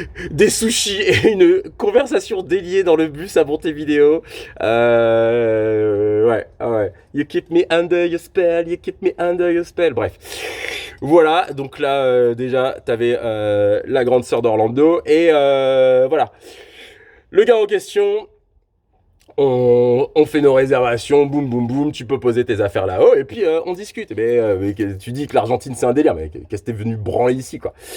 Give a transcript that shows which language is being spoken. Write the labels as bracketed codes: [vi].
[fr] Des sushis et une conversation déliée dans le bus à Montevideo. Ouais. [en] You keep me under your spell, you keep me under your spell. [fr] Bref. Voilà, donc là, déjà, t'avais la grande sœur d'Orlando. Et voilà. Le gars en question, on fait nos réservations, boum boum boum, tu peux poser tes affaires là-haut et puis on discute. Mais tu dis que l'Argentine c'est un délire, mais qu'est-ce que t'es venu branler ici quoi.